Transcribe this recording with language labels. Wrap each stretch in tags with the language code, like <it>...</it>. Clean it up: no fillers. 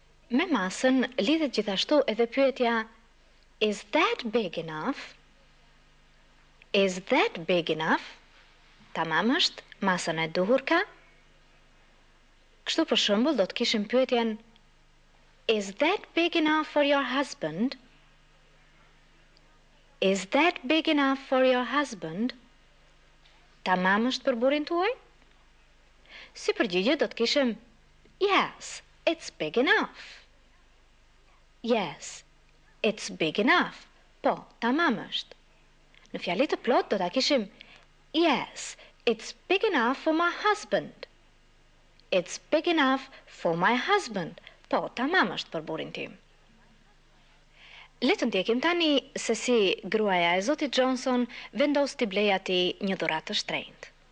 <sq>Me masën lidhet gjithashtu edhe pyetja</sq> <en>is that big enough? Is that big enough?</en> <sq>Tamam është, masën e duhur ka? Kështu për shembull do të kishim pyetjen</sq> <en>is that big enough for your husband? Is that big enough for your husband?</en> <sq>Tamam është për burrin tuaj? Si përgjigje do të kishim</sq> <en>yes, it's big enough. Yes, it's big enough.</en> <sq>Po, tamam është. Në fjalit të plot do ta kishim</sq> <en>yes, it's big enough for my husband. It's big enough for my husband.</en> <sq>Po, tamam është për burrin tim. Le të ndjekim tani se si gruaja e zotit Johnson vendos t'i blej atij një dhuratë të shtrenjtë.</sq>